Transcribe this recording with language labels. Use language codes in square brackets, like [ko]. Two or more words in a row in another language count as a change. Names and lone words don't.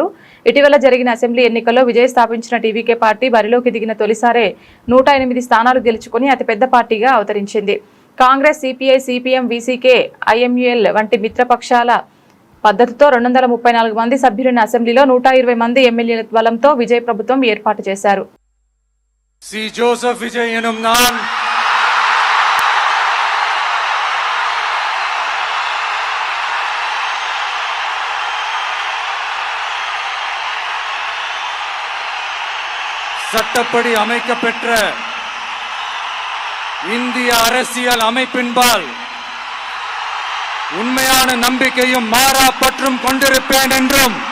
[te] ఇటీవల జరిగిన అసెంబ్లీ ఎన్నికల్లో విజయ్ స్థాపించిన టీవీకే పార్టీ బరిలోకి దిగిన తొలిసారే 108 స్థానాలు గెలుచుకుని అతిపెద్ద పార్టీగా అవతరించింది. కాంగ్రెస్, సిపిఐ, సిపిఎం, వీసీకే, ఐఎంయుఎల్ వంటి మిత్రపక్షాల పద్ధతితో 234 మంది సభ్యులున్న అసెంబ్లీలో 120 మంది ఎమ్మెల్యేల బలంతో విజయ్ ప్రభుత్వం ఏర్పాటు చేశారు. [ta] సి జోసెఫ్ విజయ్ ఎనుம் நான் சட்டப்படி அமைக்கப்பெற்ற இந்திய அரசியல் அமைப்பின்பால் உண்மையான நம்பிக்கையும் மாறா பற்றும் கொண்டிருப்பேன் என்றும்